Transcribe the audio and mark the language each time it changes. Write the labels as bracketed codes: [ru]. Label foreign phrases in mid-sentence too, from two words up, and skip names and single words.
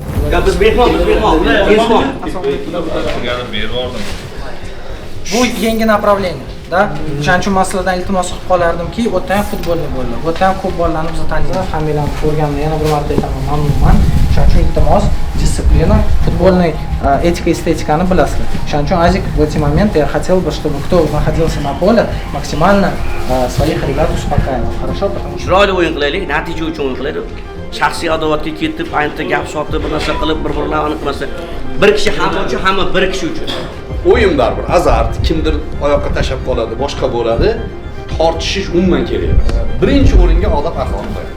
[uz] Biz mehmon. Bu yangi направление, da. O'shaning uchun masaladan iltimos qilib qolardimki, u yerda ham futbolni bo'ldi. Bu yerda ham ko'p bolalarni biz taniymiz, familiyani ko'rganman, yana bir marta aytaman, mamnunman. O'shaning uchun iltimos, [ru] дисциплина, футбольная этика, эстетиканы bilasizlar. [uz] O'shaning uchun [ru] Azik в эти моменты я хотел бы, чтобы кто находился на поле, максимально своих ребят успокаивал. Хорошо, потому что [uz] Chiroyli o'yin qilaylik, natija uchun o'yin qilaylik. Shaxsiy adovatga ketib, ayntda gap sotib, bir narsa qilib, bir-birlarini qilmasa, bir kishi hamma uchun, hamma bir kishi uchun. O'yin baribir azart, kimdir oyoqqa tashab qoladi, boshqa bo'ladi. Tortishish umuman kerak emas. Birinchi o'ringa odob axloq qo'yamiz.